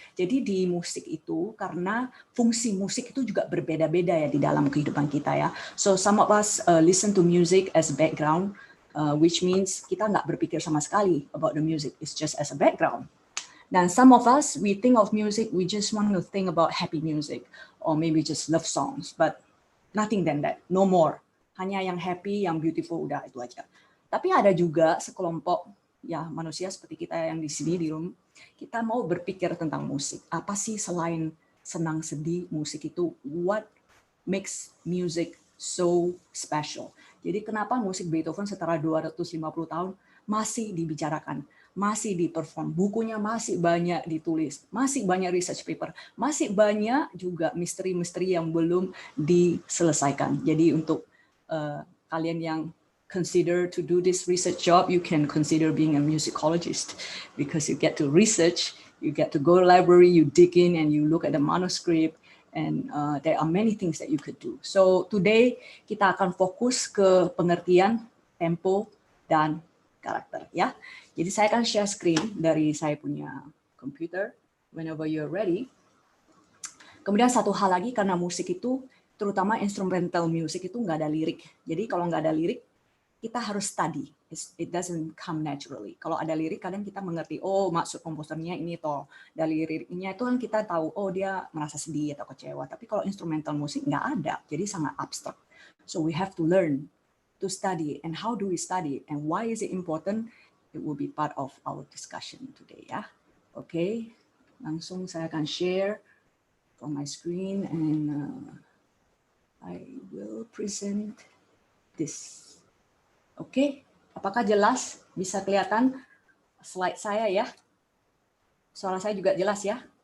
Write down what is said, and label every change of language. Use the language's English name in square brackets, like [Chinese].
[Indonesian] Jadi di musik itu, karena fungsi musik itu juga berbeda-beda ya di dalam kehidupan kita ya. [English] So some of us listen to music as background, which means [Indonesian] kita nggak berpikir sama sekali [English] about the music. It's just as a background. Dan some of us, we think of music, we just want to think about happy music, or maybe just love songs, but nothing than that, no more. [Indonesian] Hanya yang happy, yang beautiful, udah itu aja. Tapi ada juga sekelompok ya manusia seperti kita yang di sini di room, kita mau berpikir tentang musik. Apa sih selain senang sedih musik itu? [English] What makes music so special? [Indonesian] Jadi kenapa musik Beethoven setelah 250 tahun masih dibicarakan, masih diperform, bukunya masih banyak ditulis, masih banyak research paper, masih banyak juga misteri-misteri yang belum diselesaikan. Jadi untuk kalian yang [English] consider to do this research job, you can consider being a musicologist because you get to research, you get to go to library, you dig in and you look at the manuscript and there are many things that you could do. So today [Indonesian] kita akan fokus ke pengertian tempo dan karakter ya. Jadi saya akan share screen dari saya punya komputer [English] whenever you're ready. [Indonesian] Kemudian satu hal lagi, karena musik itu, terutama instrumental music itu nggak ada lirik. Jadi kalau nggak ada lirik, kita harus study. [English] It doesn't come naturally. [Indonesian] Kalau ada lirik, kadang kita mengerti, oh maksud komposernya ini toh. Dari liriknya itu kan kita tahu, oh dia merasa sedih atau kecewa. Tapi kalau instrumental musik nggak ada, jadi sangat abstrak. [English] So we have to learn to study. And how do we study? And why is it important? It will be part of our discussion today ya. Oke, [Indonesian] langsung saya akan [English] share from my screen and I will present this. [Indonesian] Oke, apakah jelas? Bisa kelihatan slide saya ya? Suara saya juga jelas ya?